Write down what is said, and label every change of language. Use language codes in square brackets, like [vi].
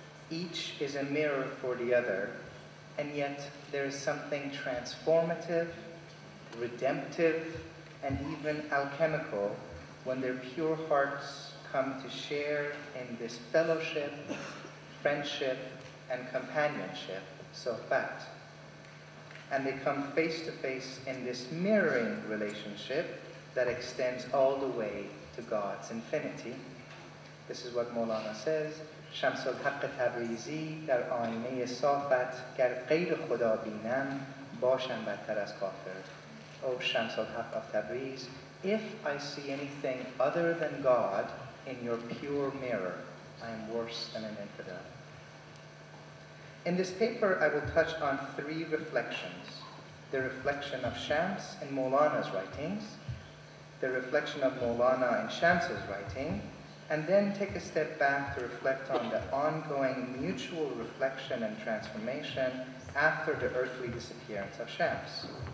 [en] Each is a mirror for the other, and yet there is something transformative, redemptive, and even alchemical when their pure hearts come to share in this fellowship, friendship, and companionship, sohbat. And they come face to face in this mirroring relationship that extends all the way to God's infinity. This is what Mawlana says: [fa] شمس الحق تبریزی در آینه صافت گر غیر خدا بینم باشم بدتر از کافر. [en] O Shams al-Haq of Tabriz, if I see anything other than God in your pure mirror, I am worse than an infidel. In this paper, I will touch on three reflections: the reflection of Shams in Mawlana's writings, the reflection of Mawlana in Shams's writing, and then take a step back to reflect on the ongoing mutual reflection and transformation after the earthly disappearance of Shams.